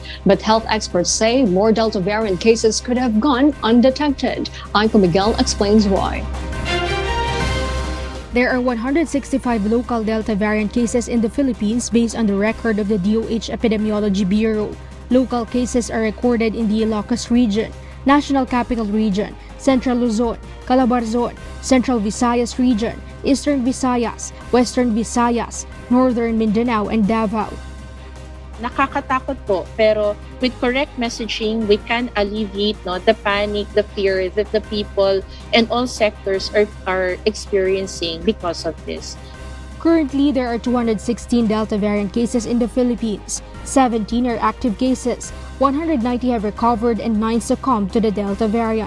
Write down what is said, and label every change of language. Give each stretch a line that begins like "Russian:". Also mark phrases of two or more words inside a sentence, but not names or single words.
English: But health experts say more Delta variant cases could have gone undetected. Aiko Miguel explains why. There are 165 local Delta variant cases in the Philippines based on the record of the DOH Epidemiology Bureau. Local cases are recorded in the Ilocos region, National Capital Region, Central Luzon, Calabarzon, Central Visayas Region, Eastern Visayas, Western Visayas, Northern Mindanao, and Davao.
Filipino: Nakakatakot po, pero
English: with correct messaging, we can alleviate the panic, the fear that the people and all sectors are experiencing because of this. Currently, there are 216 Delta variant cases in the Philippines. 17 are active cases, 190 have recovered, and 9 succumbed to the Delta variant.